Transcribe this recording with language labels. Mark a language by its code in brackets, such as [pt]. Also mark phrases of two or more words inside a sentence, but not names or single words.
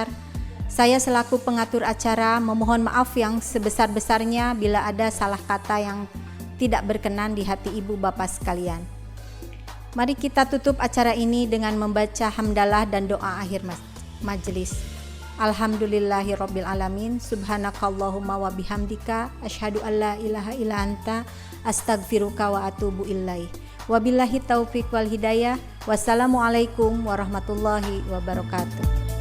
[id] Saya selaku pengatur acara memohon maaf yang sebesar-besarnya bila ada salah kata yang tidak berkenan di hati ibu bapak sekalian. Mari kita tutup acara ini dengan membaca hamdalah dan doa akhir majelis. [ar] الحمد لله رب العالمين. سبحانك اللهم وبحمدك أشهد أن لا إله إلا أنت أستغفرك وأتوب إليك. وبالله التوفيق والهداية. والسلام عليكم ورحمة الله وبركاته.